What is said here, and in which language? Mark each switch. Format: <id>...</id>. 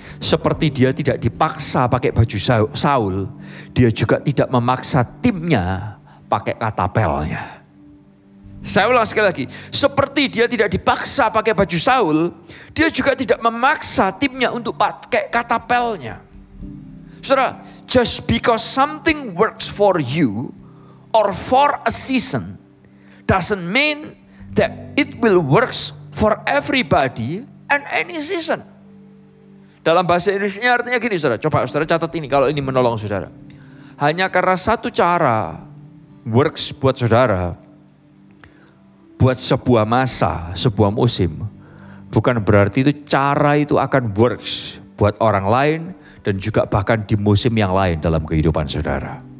<id>Seperti dia tidak dipaksa pakai baju Saul, dia juga tidak memaksa timnya pakai Katapelnya. Saya ulang sekali lagi, seperti dia tidak dipaksa pakai baju Saul, dia juga tidak memaksa timnya untuk pakai Katapelnya. Saudara,</id> <en>just because something works for you or for a season doesn't mean that it will works for everybody and any season.</en> <id>Dalam bahasa Indonesia artinya gini saudara, coba saudara catat ini kalau ini menolong saudara. Hanya karena satu cara works buat saudara, buat sebuah masa, sebuah musim, bukan berarti itu cara itu akan works buat orang lain dan juga bahkan di musim yang lain dalam kehidupan saudara.</id>